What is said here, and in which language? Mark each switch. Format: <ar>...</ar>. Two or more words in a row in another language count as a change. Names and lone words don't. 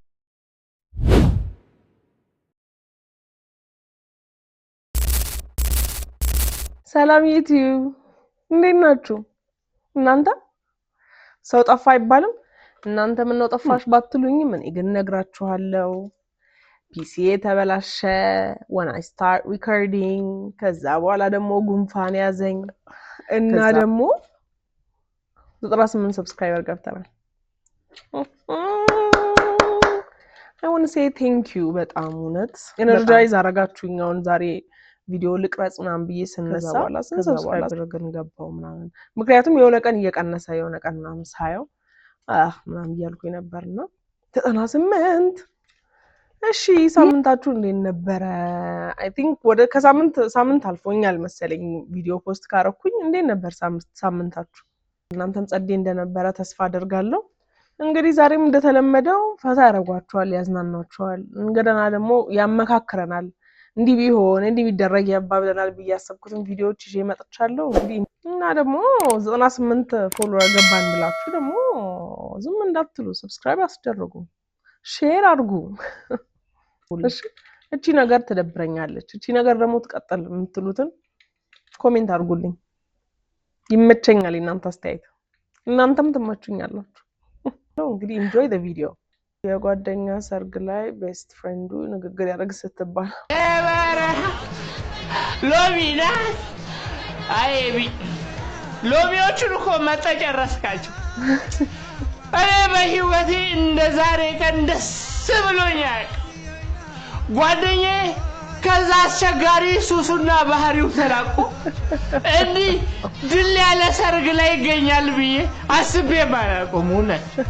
<am>ሰላም ዩቲዩብ እንዴት ናችሁ እናንተ? ሰው ጠፋ አይባልም። እናንተ ምን ነው ጠፋሽ ባትሉኝ ምን ግን ነግራችኋለሁ። ፒሲ ተበላሸ</am> <en>when I start recording</en> <am>ከዛ በኋላ ደግሞ ጉንፋን ያዘኝ እና ደግሞ 98 ሰብስክራይበር ገብተናል።</am> <en>I want to say thank you</en> <am>በጣም እውነት ኤነርጃይዝ አረጋችሁኝ። አሁን ዛሬ ቪዲዮ ልቅረጽ ምናምን ብዬ ስነሳ ሰብስክራይብ አድርገን ገባው ምናምን ምክንያቱም የሆነ ቀን እየቀነሰ የሆነ ቀን ምናምን ሳየው ምናምን እያልኩኝ ነበርና 98 እሺ ሳምንታችሁ እንዴት ነበረ?</am> <en>I think</en> <am>ወደ ከሳምንት አልፎኛል መሰለኝ ቪዲዮ ፖስት ካረኩኝ። እንዴት ነበር ሳምንታችሁ? እናንተም ጸዴ እንደነበረ ተስፋ አደርጋለሁ። እንግዲህ ዛሬም እንደተለመደው ፈታ ያረጋችኋል፣ ያዝናናችኋል፣ እንደገና ደግሞ ያመካክረናል። እንዲህ ቢሆን እንዲህ ቢደረግ ያባብለናል ብያሰብኩትን ቪዲዮዎች ይዤ መጥቻለሁ። እንግዲህ እና ደግሞ 98 ፎሎወር ገባን ብላችሁ ደግሞ ዝም እንዳትሉ ሰብስክራይብ አስደርጉ፣ ሼር አድርጉ። እቺ ነገር ትደብረኛለች፣ እቺ ነገር ደግሞ ትቀጥል የምትሉትን ኮሜንት አድርጉልኝ። ይመቸኛል እናንተ አስተያየት፣ እናንተም ትመቹኛላችሁ። እንግዲህ</am> <en>enjoy the video።</en> <am>የጓደኛ ሰርግ ላይ</am> <en>best friend</en> <am>ንግግር ያደርግ ስትባል ሎሚና አይቢ ሎሚዎቹን እኮ መጠጨረስካቸው። እኔ በህይወቴ እንደዛሬ ቀን ደስ ብሎኛል። ጓደኛዬ ከዛ አስቸጋሪ ሱሱና ባህሪው ተላቆ እንዲህ ድል ያለ ሰርግ ላይ ይገኛል ብዬ አስቤ ባላቆም እውነት</am>